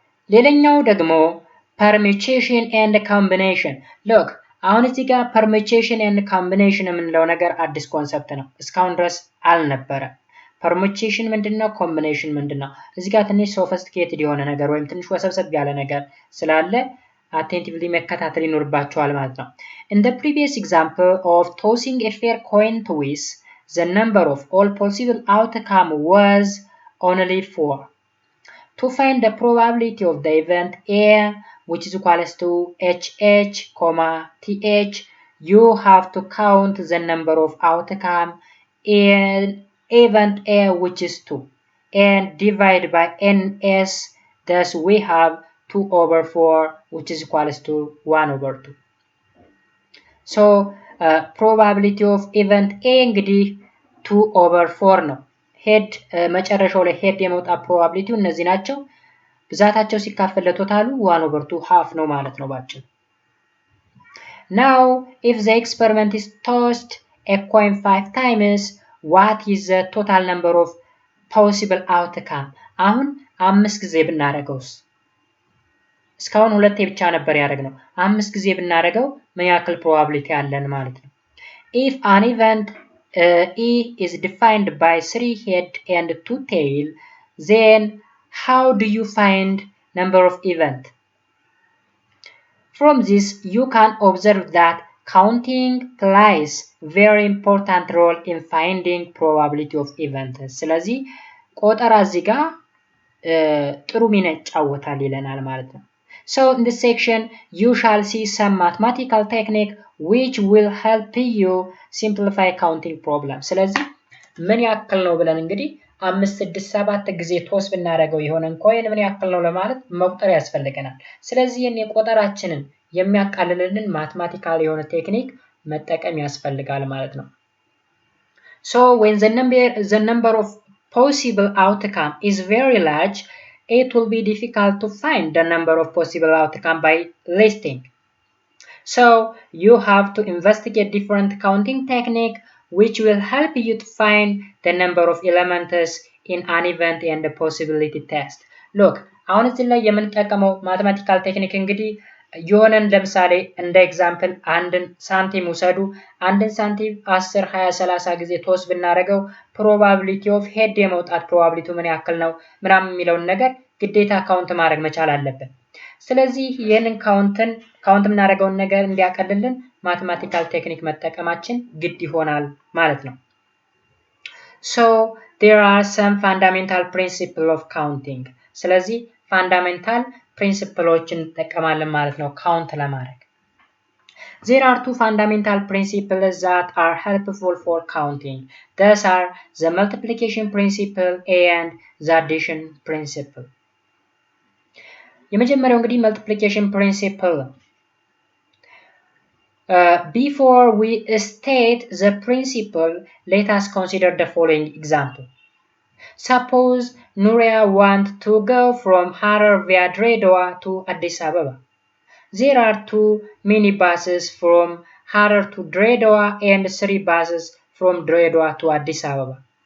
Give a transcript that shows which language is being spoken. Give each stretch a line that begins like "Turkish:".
Amharic: ሌላኛው ደግሞ permutation and combination look አሁን እዚህ ጋር permutation and combination የምንለው ነገር አዲስ ኮንሰፕት ነው። እስካሁን ድረስ አልነበረ። permutation ምንድነው? combination ምንድነው? እዚህ ጋር ትንሽ sophisticated የሆነ ነገር ወይም ትንሽ ወሰብሰብ ያለ ነገር ስላለ
English: attentively
Amharic: መከታተል ይኖርባቸዋል ማለት ነው።
English: In the previous example of tossing a fair coin toss, the number of all possible outcome was only 4. To find the probability of the event A, which is equals to HH, TH, you have to count the number of outcome in event A, which is 2, and divide by NS. Thus we have 2 over 4, which is equals to 1 over 2. So probability of event A
Amharic: እንግዲህ 2 over 4 ነው። ሄድ መጨረሻው ላይ ሄድ የመውጣት ፕሮባቢሊቲው እነዚህ ናቸው። ብዛታቸው ሲካፈል ለቶታሉ 1 over 2 half ነው ማለት ነው ባጭሩ።
English: Now if the experiment is tossed a coin 5 times, what is the total number of possible outcome?
Amharic: አሁን 5 ጊዜ ብናደርገውስ? እስካሁን ሁለቴ ብቻ ነበር ያደረግነው። 5 ጊዜ ብናደርገው ምን ያክል ፕሮባቢሊቲ አለን ማለት ነው?
English: If an event E is defined by 3 head and 2 tail, then how do you find number of event? From this you can observe that counting plays very important role in finding probability of event.
Amharic: ስለዚህ ቆጠራ እዚህ ጋር ጥሩ ሚና ይጫወታል ይለናል ማለት ነው።
English: So in this section you shall see some mathematical technique which will help you simplify counting problem.
Amharic: ስለዚህ ምን ያክል ነው ብለን እንግዲህ 5 6 7 ጊዜ ቶስ ብናደርገው የሆነን ኮይን ምን ያክል ነው ለማለት መቁጠር ያስፈልገናል። ስለዚህ እኔ ቆጠራችንን የሚያቃልልልን ማትማቲካል የሆነ ቴክኒክ መጠቀም ያስፈልጋል ማለት ነው።
English: So when the number of possible outcome is very large, it will be difficult to find the number of possible outcome by listing. So you have to investigate different counting technique which will help you to find the number of elements in an event and the possibility test.
Amharic: Look, አሁን እዚህ ላይ የምንጠቀመው ማትማቲካል ቴክኒክ እንግዲህ የሆነን ለምሳሌ እንደ ኤግዛምፕል አንድን ሳንቲም ውሰዱ። አንድን ሳንቲም 10 20 30 ጊዜ ቶስ ብናደርገው ፕሮባቢሊቲ ኦፍ ሄድ የመውጣት ፕሮባቢሊቲው ምን ያክል ነው ምናምን የሚለውን ነገር ግዴታ ካውንት ማድረግ መቻል አለብን። ስለዚህ ይሄንን ካውንት የምናደርገውን ነገር እንዲያቀልልን ማትማቲካል ቴክኒክ መጠቀማችን ግድ ይሆናል ማለት ነው።
English: So there are some fundamental principle of counting.
Amharic: ስለዚህ ፋንዳሜንታል ፕሪንሲፕሎችን እንጠቀማለን ማለት ነው ካውንት ለማድረግ።
English: There are two fundamental principles that are helpful for counting. These are the multiplication principle and the addition principle.
Amharic: የመጀመሪያው እንግዲህ multiplication principle.
English: Before we state the principle, let us consider the following example. Suppose Nuria wants to go from Harar via Dredwa to Addis Ababa. There are 2 minibuses from Harar to Dredwa and 3 buses from Dredwa to Addis Ababa.